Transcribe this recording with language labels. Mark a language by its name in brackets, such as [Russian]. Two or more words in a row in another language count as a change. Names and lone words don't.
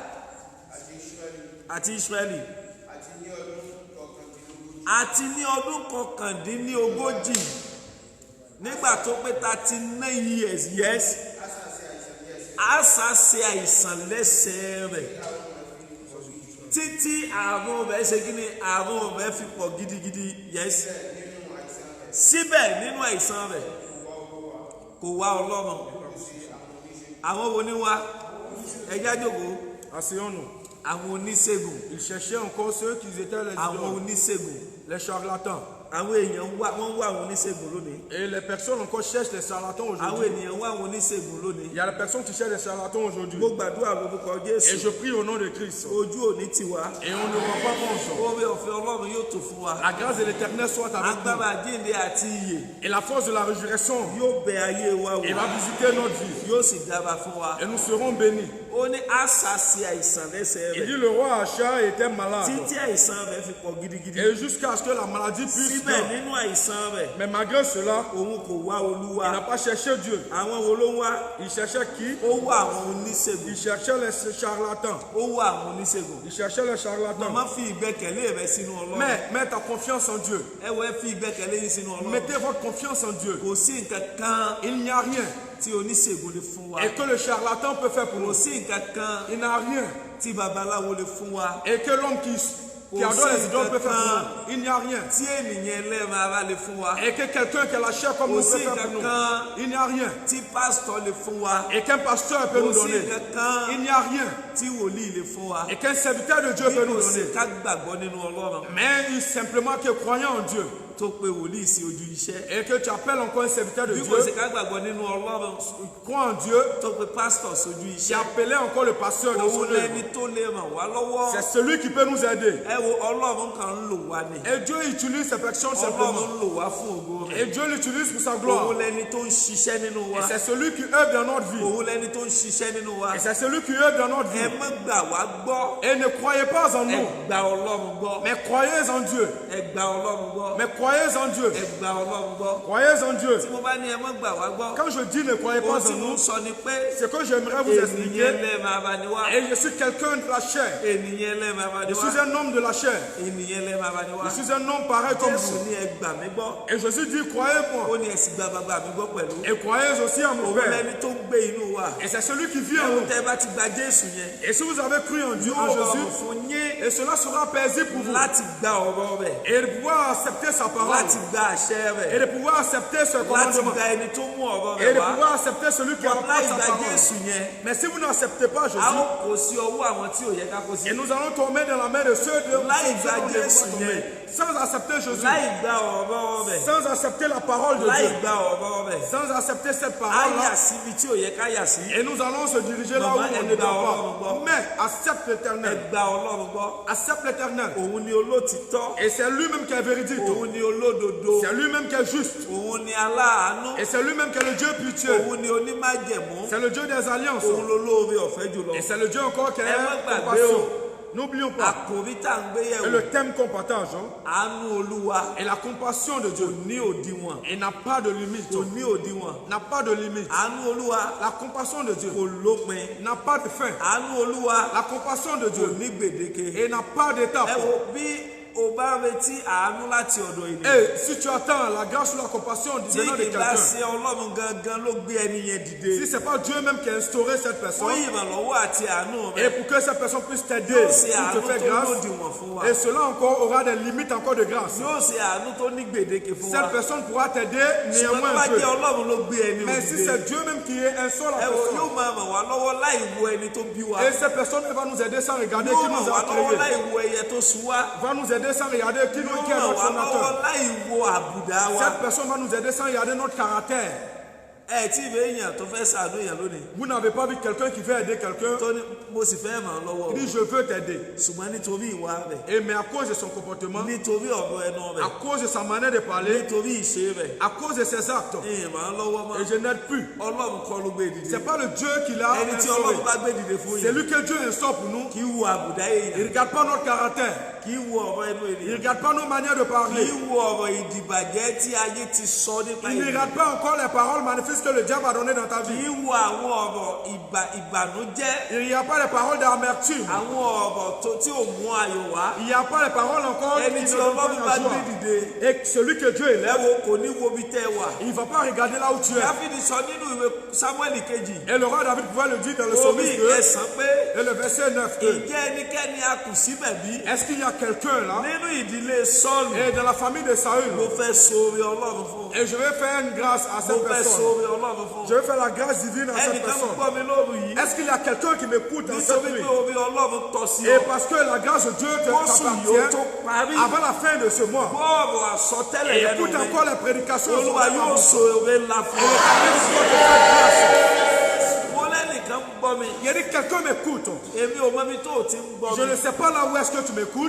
[Yoruba] àti Ísírẹ́lì àti ní ọdún kọkàndínlógójì nígbà tó pé 39 [English] years yes [Yoruba] Àsà ṣe àìsàn lẹ́sẹ̀ rẹ̀ títí àrùn rẹ̀ ṣe kí ni àrùn rẹ̀ fi pọ̀ gidigidi yes síbẹ̀ nínú àìsàn rẹ̀ kò wá Ọlọ́run. Àwọn wo ni wá ẹjá jókòó [French] asseyons-nous. [Yoruba] àwọn oníṣègùn [French] Ils cherchaient encore ceux qui étaient les [Yoruba] àwọn [French] idoles, [Yoruba] oníṣègùn [French] les charlatans. [Yoruba] àwọn èèyàn wọ́n wá àwọn oníṣègùn lónìí. [French] Et les personnes encore cherchent les charlatans [Yoruba] Àwọn [French] aujourd'hui. [Yoruba] ènìyàn wá àwọn oníṣègùn lónìí. [French] Il y a des personnes qui cherchent les charlatans aujourd'hui. [Yoruba] Mo gbàdúrà lórúkọ [French] Et [Yoruba] Jésù. [French] je prie au nom de Christ. [Yoruba] Ojú òní tiwa. [French] Et on ne voit pas bon. [Yoruba] Oore ọ̀fẹ́ Ọlọ́run yóò tó fún wa. [French] La grâce de l'Éternel soit avec nous. [Yoruba] Agbára àjíǹde àti ìyè [French] Et la force de la résurrection, [Yoruba] yóò bẹ ayé wa [French] il [Yoruba] wò. [French] va visiter notre vie. [Yoruba] Yóò sì dára fún wa. [French] Et nous serons bénis. [Yoruba] ó ní àṣàṣì àìsàn lẹ́sẹ̀ [French] Il [Yoruba] rẹ̀ [French] dit le roi Acha était malade. [Yoruba] títí àìsàn rẹ̀ fi pọ̀ gidigidi. [French] Et jusqu'à ce que la maladie puisse [Yoruba] síbẹ̀ [French] guérir. [Yoruba] nínú àìsàn rẹ̀ [French] Mais malgré cela, [Yoruba] òun kò wá olúwa. [French] il n'a pas cherché Dieu. [Yoruba] àwọn wo ló ń wá? [French] Il cherchait qui? [Yoruba] ó wá àwọn oníṣègùn. [French] Il cherchait les charlatans. [Yoruba] ó wá àwọn oníṣègùn. [French] Il cherchait les charlatans. [Yoruba] màmá fi ìgbẹ́kẹ̀lé rẹ̀ sínú Ọlọ́run. [French] Mais mets ta confiance en Dieu. [Yoruba] ẹ wọ ẹ fi ìgbẹ́kẹ̀lé yín sínú Ọlọ́run. [French] Mettez votre confiance en Dieu. [Yoruba] kò sí nǹkan kan [French] Il n'y a rien. [Yoruba] tí oníṣègùn lè fún wa. [French] Et que le charlatan peut faire pour [Yoruba] kò [French] nous. [Yoruba] sí nǹkan kan [French] Il n'a rien. [Yoruba] tí babaláwo lè fún wa. [French] Et que l'homme qui adore les idoles peut faire pour nous. Il n'y a rien. [Yoruba] tí ènìyàn ẹlẹ́ran ara lè fún wa. [French] Et que quelqu'un qui a la chair comme [Yoruba] kò [French] nous [Yoruba] sí [French] peut faire pour [Yoruba] nǹkan [French] nous. [Yoruba] kan [French] Il n'y a rien. [Yoruba] tí pásítọ̀ lè fún wa. [French] Et qu'un pasteur peut nous [Yoruba] kò sí [French] donner. [Yoruba] nǹkan kan [French] Il n'y a rien. [Yoruba] tí wòlíì lè fún wa. [French] Et qu'un serviteur de Dieu [Yoruba] bí [French] peut [Yoruba] kò [French] nous [Yoruba] sí [French] donner. [Yoruba] ká gbàgbọ́ nínú Ọlọ́run [French] Mais simplement que croyant en Dieu. [Yoruba] tó pe wòlíì sí ojú iṣẹ́. [French] Et que tu appelles encore un serviteur de [Yoruba] bí [French] Dieu. [Yoruba] kò sí ká gbàgbọ́ nínú Ọlọ́run [French] Crois en Dieu. [Yoruba] tó pe pásítọ̀ sójú [French] Tu [Yoruba] iṣẹ́. [French] appelais encore le pasteur dans son [Yoruba] òun [French] œuvre. [Yoruba] lẹni tó lè ràn wá lọ́wọ́. [French] C'est celui qui peut nous aider. [Yoruba] ẹ wo Ọlọ́run kan ń lò wá ni. [French] Et Dieu utilise ces personnes simplement. [Yoruba] Ọlọ́run ń lò wá fún ògo rẹ̀. [French] Et Dieu l'utilise pour sa gloire. [Yoruba] òun lẹni tó ń ṣiṣẹ́ nínú wa. [French] Et c'est celui qui œuvre dans notre vie. [Yoruba] òun lẹni tó ń ṣiṣẹ́ nínú wa. [French] Et c'est celui qui œuvre dans notre [Yoruba] ẹ [French] vie. [Yoruba] má gbà wá gbọ́. [French] Et ne croyez pas en [Yoruba] ẹ [French] nous, [Yoruba] gba Ọlọ́run gbọ́. [French] mais croyez en Dieu. [Yoruba] ẹ gba Ọlọ́run gbọ́. [French] Mais croyez en Dieu. [Yoruba] ẹ gba Ọlọ́run gbọ́. [French] Croyez en Dieu. [Yoruba] tí mo bá ní ẹ má gbà wá gbọ́. [French] Quand je dis ne croyez [Yoruba] ohun [French] pas [Yoruba] tí [French] en [Yoruba] mo ń [French] nous, [Yoruba] sọ ni pé [French] c'est que j'aimerais vous expliquer. [Yoruba] ènìyàn ẹlẹ́ran ara ni wá. [French] Et je suis quelqu'un de la chair. [Yoruba] ènìyàn ẹlẹ́ran ara ni [French] Je [Yoruba] wá. [French] suis un homme de la chair. [Yoruba] ènìyàn ẹlẹ́ran ara ni wá. [French] Je suis un homme pareil comme [Yoruba] Jésù [French] vous. [Yoruba] ní ẹ gbà mí gbọ́. [French] Et Jésus dit croyez-moi. [Yoruba] ó ní ẹ sì gba bàbá mi gbọ́ pẹ̀lú. [French] Et croyez aussi en mon [Yoruba] òun [French] Père. [Yoruba] lẹni tó ń gbé inú wa. [French] Et c'est celui qui vit en [Yoruba] ẹ̀wọ̀n [French] nous. [Yoruba] tẹ́ bá ti gba Jésù yẹn. [French] Et si vous avez cru en Dieu, en [Yoruba] yóò rọrùn [French] Jésus, [Yoruba] fún yín [French] et cela sera paisible pour vous. [Yoruba] láti gba ọ̀rọ̀ rẹ̀. [French] Et de pouvoir accepter sa parole. [Yoruba] láti gba àṣẹ [French] Et [Yoruba] rẹ̀. [French] de pouvoir accepter ce [Yoruba] láti [French] commandement. [Yoruba] gba ẹni tó mú ọ̀rọ̀ [French] Et [Yoruba] rẹ̀ [French] de [Yoruba] wá. [French] pouvoir accepter celui qui apporte [Yoruba] láì [French] sa [Yoruba] gba [French] parole. [Yoruba] Jésù yẹn. [French] Mais si vous n'acceptez pas [Yoruba] a [French] Jésus, [Yoruba] ó kó sí ọwọ́ àwọn tí ò yẹ ká kó sí. [French] et nous allons tomber dans la main de ceux de [Yoruba] Láì gba [French] ceux dont [Yoruba] Jésù [French] nous devons tomber. Sans accepter Jésus, [Yoruba] láì gba ọ̀rọ̀ rẹ̀. [French] sans accepter la parole de [Yoruba] láì [French] Dieu, [Yoruba] gba ọ̀rọ̀ rẹ̀. [French] sans accepter cette [Yoruba] á [French] parole-là, [Yoruba] yà síbi tí ò yẹ ká yà sí. [French] et nous allons se diriger là où Maman, on elle ne [Yoruba] gba [French] doit [Yoruba] Ọlọ́run [French] pas. [Yoruba] gbọ́. [French] Mais accepte [Yoruba] ẹ [French] l'éternel. [Yoruba] gba Ọlọ́run gbọ́. [French] Accepte l'éternel. [Yoruba] òun ni olótìtọ́. [French] Et c'est lui-même qui est véridique. [Yoruba] òun ni olódodo. [French] C'est lui-même qui est juste. [Yoruba] òun ni aláàánú. [French] Et c'est lui-même qui est le Dieu pitié. [Yoruba] òun ni onímájẹ̀mú. [French] C'est le Dieu des alliances. [Yoruba] òun lolóore ọ̀fẹ́ jùlọ. [French] Et c'est le Dieu encore qui est [Yoruba] Ẹ má gbàgbé [French] compassion. [Yoruba] o. [French] N'oublions pas. [Yoruba] àkòrí tá à ń gbé [French] Et [Yoruba] yẹ̀wò. [French] le thème qu'on partage, hein, [Yoruba] àánú Olúwa. [French] et la compassion de Dieu, [Yoruba] ní òdiwọ̀n. [French] il n'a pas de limite. [Yoruba] kò ní òdiwọ̀n. [French] N'a pas de limite. [Yoruba] àánú Olúwa [French] La compassion de Dieu [Yoruba] kò lópin. [French] n'a pas de fin. [Yoruba] àánú Olúwa [French] La compassion de [Yoruba] kò [French] Dieu [Yoruba] ní gbèdéke. [French] et n'a pas d'étape. [Yoruba] ẹ wo bí o bá retí àánú láti ọ̀dọ̀ ènìyàn. [French] Et si tu attends la grâce ou la compassion [Yoruba] tí [French] venant de [Yoruba] kì bá [French] quelqu'un, [Yoruba] ṣe Ọlọ́run gangan ló gbé ẹni yẹn dìde. [French] si ce n'est pas Dieu même qui a instauré cette [Yoruba] fún [French] personne, [Yoruba] ìrànlọ́wọ́ àti àánú [French] et [Yoruba] rẹ̀. [French] pour que cette personne puisse t'aider, [Yoruba] yóò ṣe [French] s'il [Yoruba] àánú [French] te fait [Yoruba] tó [French] grâce, [Yoruba] lòdìwọ̀n fún wa. [French] et cela encore aura des limites encore de grâce. [Yoruba] yóò ṣe àánú tó ní gbèdéke fún wa. [French] Cette personne pourra t'aider [Yoruba] ṣùgbọ́n tó [French] néanmoins [Yoruba] bá [French] un peu. [Yoruba] jẹ́ Ọlọ́run ló gbé ẹni [French] Mais si [Yoruba] òdìdé. [French] c'est Dieu même qui est un seul [Yoruba] ẹ wo [French] personne, [Yoruba] yóò máa ràn wá lọ́wọ́ láì wo ẹni tó bí wa. [French] et cette personne va nous aider sans regarder [Yoruba] yóò [French] qui [Yoruba] ràn [French] nous [Yoruba] wá [French] a [Yoruba] lọ́wọ́ [French] créés, [Yoruba] láì wo ẹyẹ tó sun wá. [French] va nous aider sans regarder qui [Yoruba] yóò [French] est [Yoruba] ràn [French] notre [Yoruba] wá lọ́wọ́ [French] fondateur. [Yoruba] láì wo àbùdá wa. [French] Cette personne va nous aider sans regarder notre caractère. [Yoruba] ẹ tí ìwé èèyàn tó fẹ́ ṣàánú èèyàn lónìí. [French] Vous n'avez pas vu quelqu'un qui veut aider quelqu'un, [Yoruba] tó ní mo sì fẹ́ ràn án lọ́wọ́. [French] il dit je veux t'aider. [Yoruba] ṣùgbọ́n nítorí ìwà rẹ̀. [French] Et mais à cause de son comportement, [Yoruba] nítorí ọ̀rọ̀ ẹnu [French] à [Yoruba] rẹ̀. [French] cause de sa manière de parler, [Yoruba] nítorí ìṣe rẹ̀. [French] à cause de ses actes, [Yoruba] ìràn án lọ́wọ́ mọ́. [French] et je n'aide plus. [Yoruba] Ọlọ́run kọ́ ló gbé dìde. [French] C'est pas le Dieu qui l'a [Yoruba] ẹni tí [French] instauré. [Yoruba] Ọlọ́run bá gbé dìde fún [French] C'est [Yoruba] yìí. [French] lui que Dieu instaure pour nous. [Yoruba] kì í wo àbùdá [French] Il [Yoruba] èèyàn. [French] ne regarde pas notre caractère. [Yoruba] kì í wo ọ̀rọ̀ ẹnu [French] Il ne [Yoruba] ènìyàn. [French] regarde pas nos manières de [Yoruba] kì [French] parler. [Yoruba] í wo ọ̀rọ̀ ìdìbàjẹ́ tí ayé ti sọ nípa [French] Il ne [Yoruba] ènìyàn. [French] regarde pas encore les paroles manifestes que le diable a données dans ta [Yoruba] kì [French] vie. [Yoruba] í wo àwọn ọ̀rọ̀ ìbànújẹ́. [French] Il n'y a pas les paroles d'amertume. [Yoruba] àwọn ọ̀rọ̀ tí ò mú ayọ̀ wá. [French] Il n'y a pas les paroles encore qui [Yoruba] ẹni [French] ne [Yoruba] tí [French] donnent pas [Yoruba] Ọlọ́run bá [French] la [Yoruba] gbé [French] joie. [Yoruba] dìde. [French] Et celui que Dieu [Yoruba] ẹ [French] élève, [Yoruba] wo kò ní wo bí tẹ́ wà. [French] il ne va pas regarder là où tu es. [Yoruba] Dáfídì sọ nínú ìwé Sámúẹ́lì kejì. [French] Et le roi David pouvait le dire dans le [Yoruba] orí [French] psaume 2 [Yoruba] ìkẹsàn pé [French] et le verset 9. [Yoruba] ìjẹ́ ẹnikẹ́ni a kù síbẹ̀ bí. [French] Est-ce qu'il y a quelqu'un là, [Yoruba] nínú ìdílé Sọ́ọ̀lù. [French] et dans la famille de [Yoruba] mo [French] Saül, [Yoruba] fẹ́ sóore Ọlọ́run fún. [French] et je vais faire une grâce à [Yoruba] mo [French] cette [Yoruba] fẹ́ [French] personne. [Yoruba] sóore Ọlọ́run fún. [French] Je vais faire la grâce divine à cette [Yoruba] ẹnìkan [French] personne. [Yoruba] gbọ́ mi lóru yìí. [French] Est-ce qu'il y a quelqu'un qui m'écoute dans cette [Yoruba] nítorí [French] nuit? [Yoruba] pé orí Ọlọ́run tọ́ sí [French] Et [Yoruba] ọ. [French] parce que la grâce de Dieu [Yoruba] Oṣù yóò tó [French] t'appartient, [Yoruba] parí. [French] avant la fin de ce mois, [Yoruba] bọ́ọ̀rọ̀ àsọtẹ́lẹ̀ [French] et [Yoruba] lẹ́nu [French] écoute [Yoruba] mi. [French] encore les prédications. [Yoruba] Olúwa yóò sóore ńlá fún ọ. mo lẹ́nìkan gbọ́ mi. [French] Il y a dit quelqu'un m'écoute. [Yoruba] èmi ò mọ ibi tó o ti ń gbọ́ [French] Je [Yoruba] mi. [French] ne sais pas là où est-ce que tu m'écoutes,